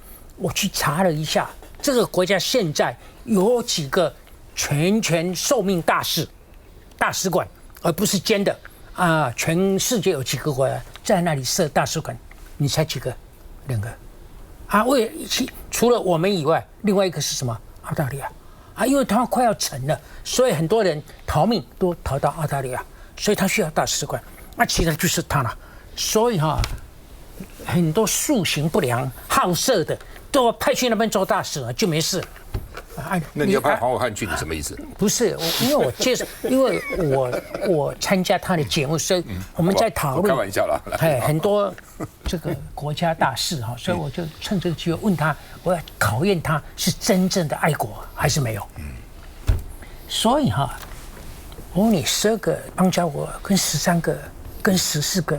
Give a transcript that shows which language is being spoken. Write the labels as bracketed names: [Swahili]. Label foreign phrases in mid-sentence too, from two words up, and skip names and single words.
[Chinese] 我去查了一下，這個國家現在有幾個全權受命大使館，而不是兼的啊！全世界有幾個國家在那裡設大使館？你猜幾個？2個啊！除了我們以外，另外一個是什麼？澳大利亞啊！因為它快要沉了，所以很多人逃命都逃到澳大利亞，所以他需要大使館。那其他就是他了。所以很多素行不良、好色的都要派去那邊做大使了，就没事。那你要派黄伟漢去，你什麼意思？不是，因為我參加他的節目，所以我們在討論。開玩笑啦，很多這個國家大事所以我就趁這個機會問他，我要考驗他是真正的愛國還是沒有。所以我問你，12個邦交國跟13個、跟14個